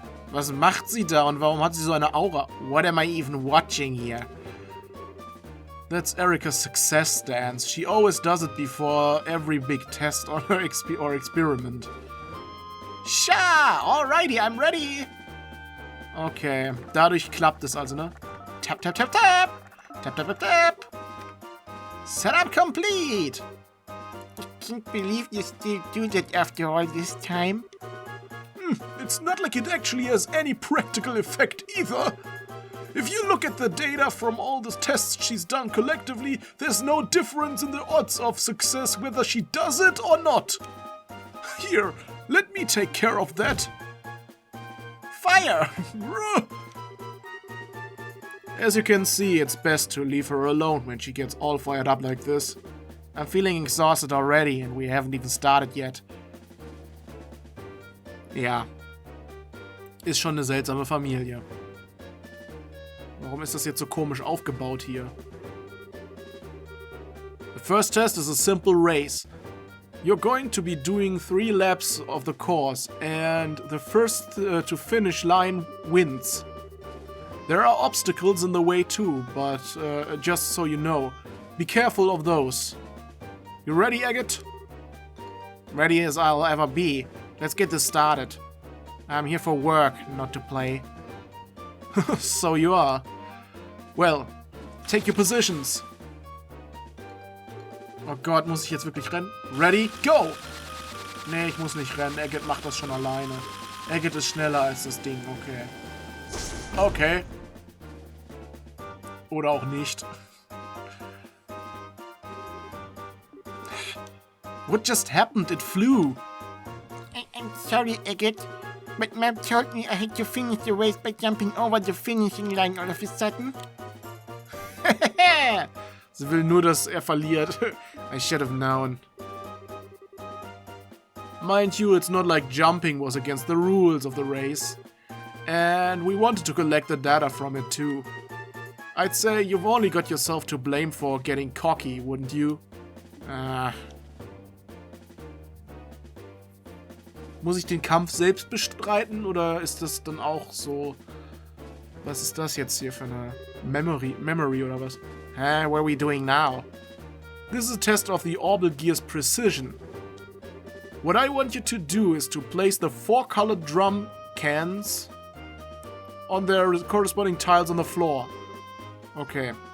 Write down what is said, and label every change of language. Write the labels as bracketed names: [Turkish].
[German] Was macht sie da und warum hat sie so eine Aura? [English] What am I even watching here? That's Erica's success dance. She always does it before every big test or experiment. Sha! Alrighty, I'm ready! [German] Okay, dadurch klappt es also, ne? [English] Tap, tap, tap, tap! Tap, tap, tap, tap! Setup complete! I can't believe you still do that after all this time. It's not like it actually has any practical effect either. If you look at the data from all the tests she's done collectively, there's no difference in the odds of success whether she does it or not. Here, let me take care of that. Fire! As you can see, it's best to leave her alone when she gets all fired up like this. I'm feeling exhausted already and we haven't even started yet. [German] Ja. Ist schon eine seltsame Familie. Warum ist das jetzt so komisch aufgebaut hier? [English] The first test is a simple race. You're going to be doing 3 laps of the course, and the first to finish line wins. There are obstacles in the way too, but just so you know, be careful of those. You ready, Agate? Ready as I'll ever be. Let's get this started. I'm here for work, not to play. So you are. Well, take your positions. [German] Oh Gott, muss ich jetzt wirklich rennen? [English] Ready, go! [German] Nee, ich muss nicht rennen. Agate macht das schon alleine. Agate ist schneller als das Ding, okay. Okay. Oder auch nicht. [English] What just happened? It flew. I'm sorry, Agate, but Mom told me I had to finish the race by jumping over the finishing line all of a sudden. [German] Sie will nur, dass er verliert. [English] I should have known. Mind you, it's not like jumping was against the rules of the race. And we wanted to collect the data from it too. I'd say you've only got yourself to blame for getting cocky, wouldn't you? [German] Muss ich den Kampf selbst bestreiten oder ist das dann auch so... Was ist das jetzt hier für eine Memory oder was? [English] What are we doing now? This is a test of the Orbal gear's precision. What I want you to do is to place the 4 colored drum cans on their corresponding tiles on the floor. Okay.